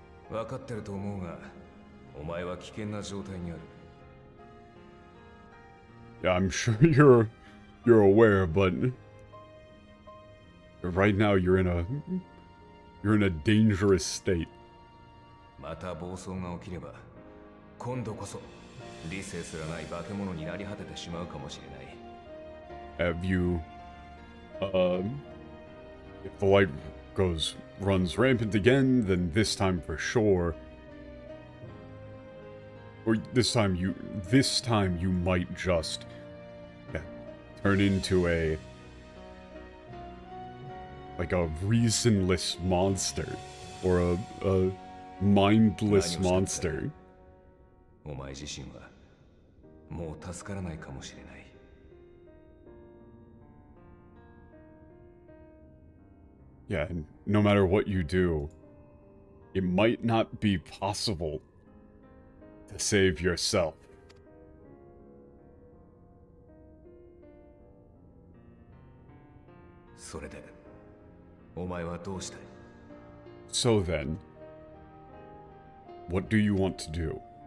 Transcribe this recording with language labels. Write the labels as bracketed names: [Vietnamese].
[Japanese] 分かってると思うが、お前は危険な状態にある。 [English] Yeah, I'm sure you're aware, but right now you're in a dangerous state. [Japanese] また暴走が起きれば、今度こそ理性すらない化け物になり果ててしまうかもしれない。 [English] Have you, if the light runs rampant again, then this time for sure, or this time you might just turn into a reasonless monster, or a mindless monster. [Japanese] お前自身はもう助からないかもしれない。 [English] Yeah, and no matter what you do, it might not be possible to save yourself. [Japanese] それで、お前はどうしたい？ [English] So then, what do you want to do?